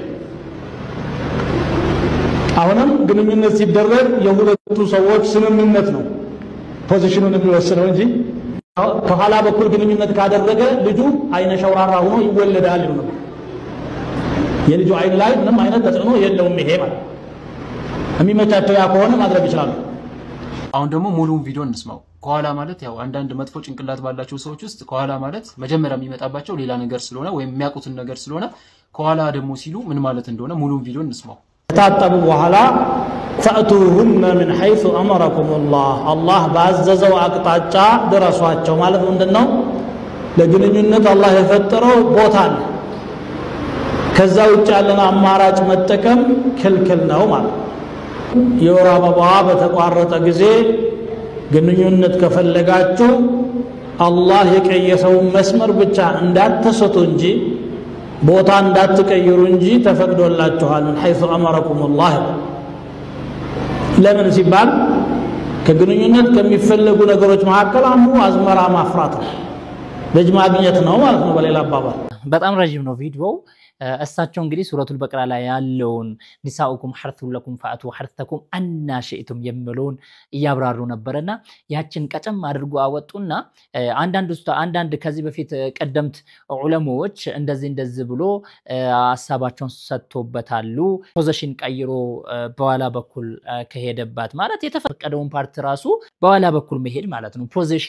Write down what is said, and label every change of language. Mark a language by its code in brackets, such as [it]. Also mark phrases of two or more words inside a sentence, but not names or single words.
[am] አሁንም ግንኙነት ሲደረግ የሁለቱ ሰዎች ስምምነት ነው ፖዚሽኑን የሚወስነው እንጂ ከኋላ በኩል ግንኙነት ካደረገ ልጁ አይነ ሸውራራ ሆኖ ይወለዳል ነው የልጁ አይን ላይ ምንም አይነት ተጽዕኖ የለውም ይሄ ማለት የሚመቻቸው ያ ከሆነ ማድረግ ይችላል አሁን ደግሞ ሙሉውን ቪዲዮ እንስማው ከኋላ ማለት ያው አንዳንድ መጥፎ ጭንቅላት ባላቸው ሰዎች ውስጥ ከኋላ ማለት መጀመሪያ የሚመጣባቸው ሌላ ነገር ስለሆነ ወይም የሚያውቁትን ነገር ስለሆነ ከኋላ ደግሞ ሲሉ ምን ማለት እንደሆነ ሙሉውን ቪዲዮ እንስማው ታጠቡ በኋላ [ar] فأتوهن من حيث أمركم الله [am] ባዘዘው አቅጣጫ ድረሷቸው ማለት ምንድነው ለግንኙነት አላህ የፈጠረው ቦታ አለ ከዛ ውጭ ያለን አማራጭ መጠቀም ክልክል ነው ማለት የወር አበባ በተቋረጠ ጊዜ ግንኙነት ከፈለጋችሁ አላህ የቀየሰው መስመር ብቻ እንዳትሰጡ እንጂ ቦታ እንዳትቀይሩ እንጂ ተፈቅዶላችኋል [ar] من حيث أمركم الله [am] ለምን ሲባል ከግንኙነት ከሚፈልጉ ነገሮች መካከል አንዱ አዝመራ ማፍራት ነው ልጅ ማግኘት ነው ማለት ነው በሌላ አባባል በጣም ረጅም ነው ቪዲዮው እሳቸው እንግዲህ ሱረቱል በቀራ ላይ ያለውን [ar] نساؤكم حرث لكم فأتوا حرثكم أنى شئتم [am] የሚለውን ያብራሩ ነበርና ያችን ቀጨም አድርጎ አወጡና አንዳንድ ከዚህ በፊት ቀደምት ዑለሞች እንደዚህ ብሎ ሐሳባቸውን ሰጥቶበታሉ ፖዚሽን ቀይሮ በኋላ በኩል ከሄደባት ማለት የተፈቀደውን ፓርት ራሱ በኋላ በኩል መሄድ ማለት ነው ፖዚሽን